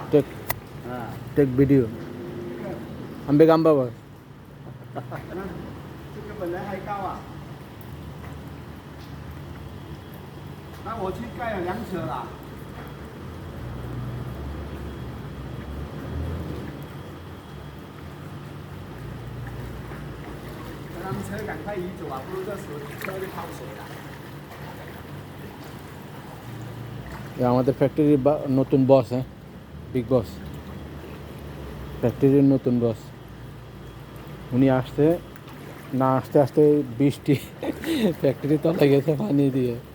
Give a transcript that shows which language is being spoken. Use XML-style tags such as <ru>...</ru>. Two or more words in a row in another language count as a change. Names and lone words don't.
<en>take video.</en> <ms>Ambil gambar bos.</ms> <zh>这个本来还高啊，那我去盖了2尺了。让他们车赶快移走啊，不然这时候车就泡水了。</zh> <bn>আমাদের ফ্যাক্টরির নতুন বস, হ্যাঁ,</bn> <en>big boss,</en> <bn>ফ্যাক্টরির নতুন বস। উনি আসতে না আসতে আসতে বৃষ্টি ফ্যাক্টরি তলায় গেছে পানি দিয়ে।</bn>